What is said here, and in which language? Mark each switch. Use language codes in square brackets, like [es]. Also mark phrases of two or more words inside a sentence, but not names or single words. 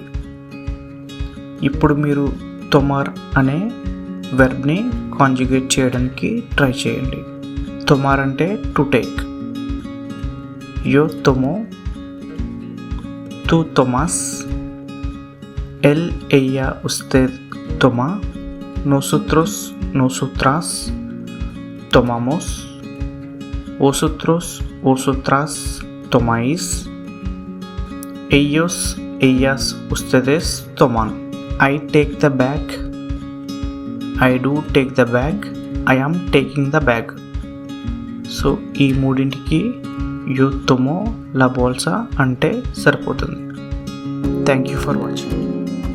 [te] ఇప్పుడు మీరు తొమార్ అనే వెర్బ్ని కాంజుగేట్ చేయడానికి ట్రై చేయండి. [es] తొమార్ అంటే [en] to take. [es] yo tomo, tú tomas, él ella usted toma, nosotros nosotras tomamos, vosotros vosotras tomáis, ellos ellas ustedes toman. [en] I take the bag, I do take the bag, I am taking the bag. [te] సో ఈ మూడింటికి [es] yo tomo la bolsa [te] అంటే సరిపోతుంది. [en] thank you for watching.